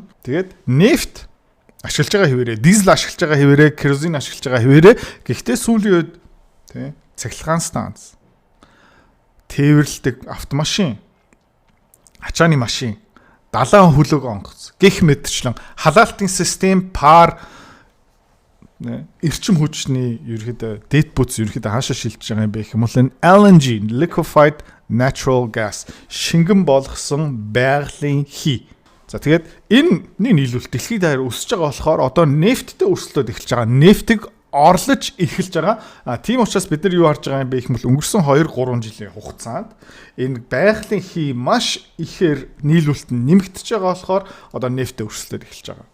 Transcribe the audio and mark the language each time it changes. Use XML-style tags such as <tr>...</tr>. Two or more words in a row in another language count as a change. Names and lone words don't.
<mn>Тэгээд нефт ашиглаж байгаа хэвээрээ, дизель ашиглаж байгаа хэвээрээ, керосин ашиглаж байгаа хэвээрээ гэхдээ сүүлийн үед тий цахилгаан станц, тээвэрлдэг автомашин, ачааны машин, далайн хөлөг онгоц гэх мэтчлэн халаалтын систем, пар, эрчим хүчний ерөөдөө дэд бүц ерөөдөө хаашаа шилжиж байгаа юм бэ гэх юм бол энэ LNG</mn> <en>liquefied natural gas</en> <mn>шингэн болгосон байгалийн хий. За тэгээд энэ нийлүүлэлт дэлхийд даяар өсөж байгаа болохоор одоо нефттэй өрсөлдөд эхэлж байгаа. Нефтийг орлож эхэлж байгаа. Тийм учраас бид нар юу харж байгаа юм бэ гэх юм бол өнгөрсөн 2-3 жилийн хугацаанд энэ байгалийн хий маш ихээр нийлүүлэлт нь нэмэгдэж байгаа болохоор одоо нефттэй өрсөлдөд эхэлж байгаа.</mn>